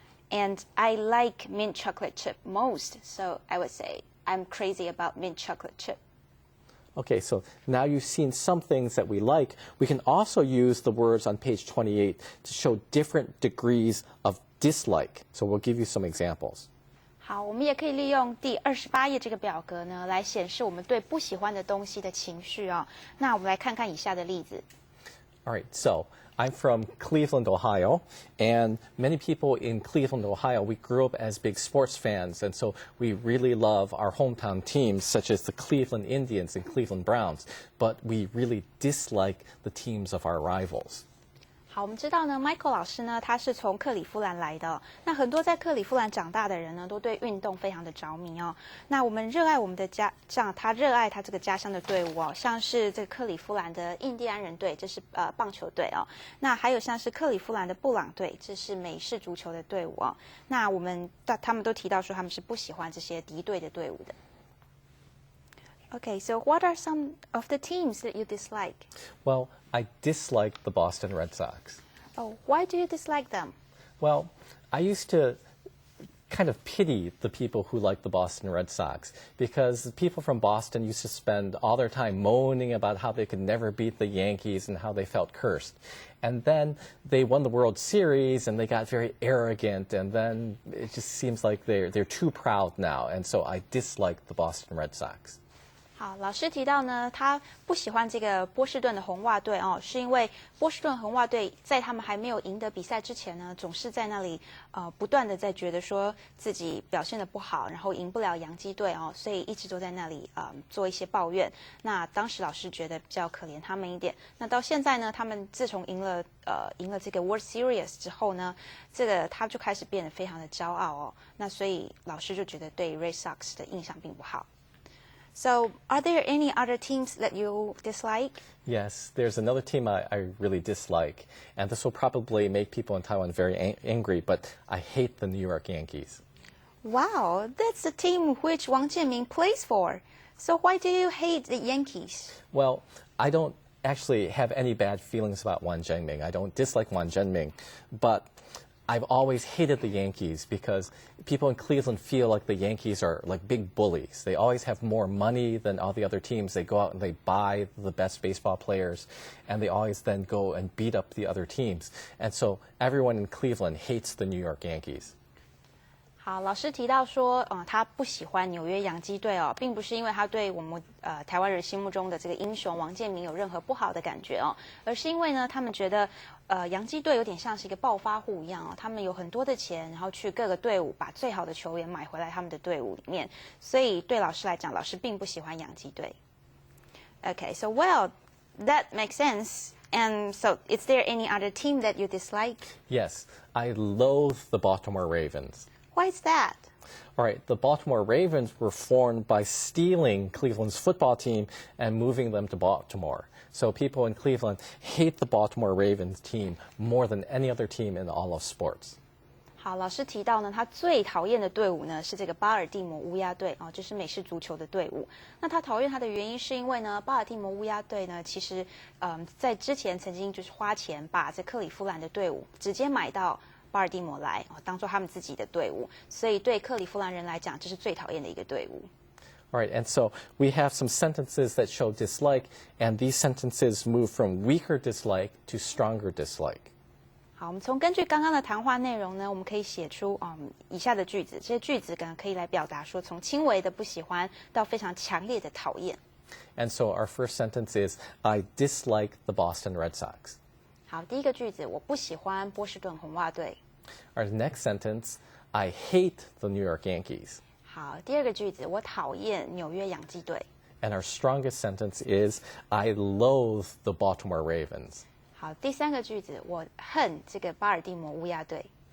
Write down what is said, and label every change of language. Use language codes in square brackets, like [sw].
[en] And I like mint chocolate chip most, so I would say I'm crazy about mint chocolate chip. Okay, so now you've seen some things that we like. We can also use the words on page 28 to show different degrees of dislike. So we'll give you some examples. [zh] 好，我们也可以利用第28页这个表格呢，来显示我们对不喜欢的东西的情绪哦。那我们来看看以下的例子。 [en] All right, so I'm from Cleveland, Ohio, and many people in Cleveland, Ohio, we grew up as big sports fans, and so we really love our hometown teams, such as the Cleveland Indians and Cleveland Browns, but we really dislike the teams of our rivals. [zh] 好，我们知道呢 ，Michael 老师呢，他是从克里夫兰来的。那很多在克里夫兰长大的人呢，都对运动非常的着迷哦。那我们热爱我们的家，像他热爱他这个家乡的队伍哦，像是这个克里夫兰的印第安人队，这是棒球队哦。那还有像是克里夫兰的布朗队，这是美式足球的队伍哦。那他们都提到说他们是不喜欢这些敌对的队伍的。 [en] Okay, so what are some of the teams that you dislike? Well, I dislike the Boston Red Sox. Oh, why do you dislike them? Well, I used to kind of pity the people who like the Boston Red Sox because the people from Boston used to spend all their time moaning about how they could never beat the Yankees and how they felt cursed. And then they won the World Series and they got very arrogant, and then it just seems like they're too proud now, and so I dislike the Boston Red Sox. [zh] 好，老师提到呢，他不喜欢这个波士顿的红袜队哦，是因为波士顿红袜队在他们还没有赢得比赛之前呢，总是在那里不断的在觉得说自己表现的不好，然后赢不了洋基队哦，所以一直都在那里做一些抱怨。那当时老师觉得比较可怜他们一点。那到现在呢，他们自从赢了这个 World Series 之后呢，这个他就开始变得非常的骄傲哦。那所以老师就觉得对 Red Sox 的印象并不好。 [en] So, are there any other teams that you dislike? Yes, there's another team I really dislike, and this will probably make people in Taiwan very angry, but I hate the New York Yankees. Wow, that's the team which Wang Jianming plays for. So why do you hate the Yankees? Well, I don't actually have any bad feelings about Wang Jianming. I don't dislike Wang Jianming, but I've always hated the Yankees because people in Cleveland feel like the Yankees are like big bullies. They always have more money than all the other teams. They go out and they buy the best baseball players, and they always then go and beat up the other teams. And so everyone in Cleveland hates the New York Yankees. [zh] 好，老师提到说，他不喜欢纽约洋基队哦，并不是因为他对我们台湾人心目中的这个英雄王建民有任何不好的感觉哦，而是因为呢，他们觉得洋基队有点像是一个暴发户一样哦，他们有很多的钱，然后去各个队伍把最好的球员买回来他们的队伍里面，所以对老师来讲，老师并不喜欢洋基队。 [en] Okay, so well, that makes sense. And so, is there any other team that you dislike? Yes, I loathe the Baltimore Ravens. Why is that? All right, the Baltimore Ravens were formed by stealing Cleveland's football team and moving them to Baltimore. So people in Cleveland hate the Baltimore Ravens team more than any other team in all of sports. [zh] 好，老师提到呢，他最讨厌的队伍呢是这个巴尔的摩乌鸦队哦，这是美式足球的队伍。那他讨厌他的原因是因为呢，巴尔的摩乌鸦队呢，其实在之前曾经就是花钱把这克里夫兰的队伍直接买到巴尔的摩来哦，当做他们自己的队伍，所以对克里夫兰人来讲，这是最讨厌的一个队伍。 [en] All right, and so we have some sentences that show dislike, and these sentences move from weaker dislike to stronger dislike. [zh] 好，我们根据刚刚的谈话内容呢，我们可以写出以下的句子，这些句子可以来表达说从轻微的不喜欢到非常强烈的讨厌。 [en] And so our first sentence is, I dislike the Boston Red Sox. [zh] 好，第一个句子，我不喜欢波士顿红袜队。 [en] Our next sentence, I hate the New York Yankees. [zh] 好，第二个句子，我讨厌纽约洋基队。 [en] And our strongest sentence is, I loathe the Baltimore Ravens. [zh] 好，第三个句子，我恨这个巴尔的摩乌鸦队。